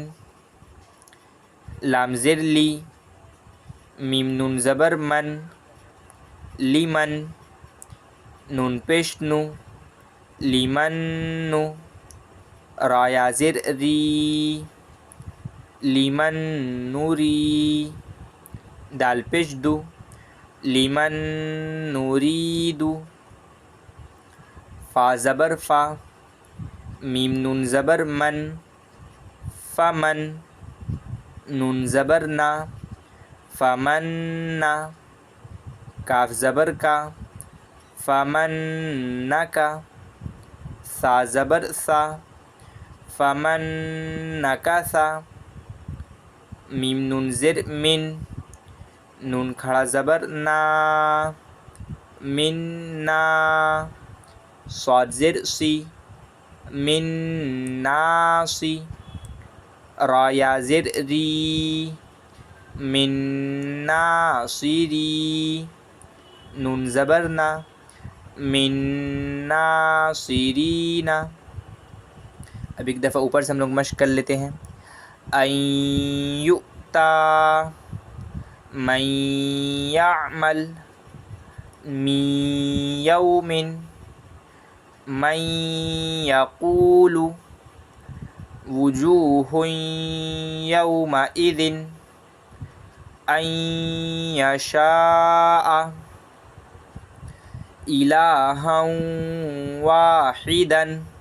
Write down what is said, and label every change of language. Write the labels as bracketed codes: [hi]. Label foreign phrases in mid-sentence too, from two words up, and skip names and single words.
[ur] لام زر لی، میم نون زبر من، لمن، نون پیش نو، لمن نو، را یا زر ری، لمن نوری، دال پیش دو، لمن نوریدو، فا زبر فا، میم نون زبر من، فمن، نون زبر نا، فمن نا، کاف زبر کا، فمن نکا، سا زبر سا، فمن نکسا، میم نون زر من، نون کھڑا زبر نا، من نا، صاد زر سی، من ناسی، را یا زر ری، من ناصری، نون زبر نا، من ناصرین. اب ایک دفعہ اوپر سے ہم لوگ مشق کر لیتے ہیں. [ar] این یؤتا، من یعمل، من یوم، من یقول، وجوہ یومئذ، ان یشاء، الہا واحدا،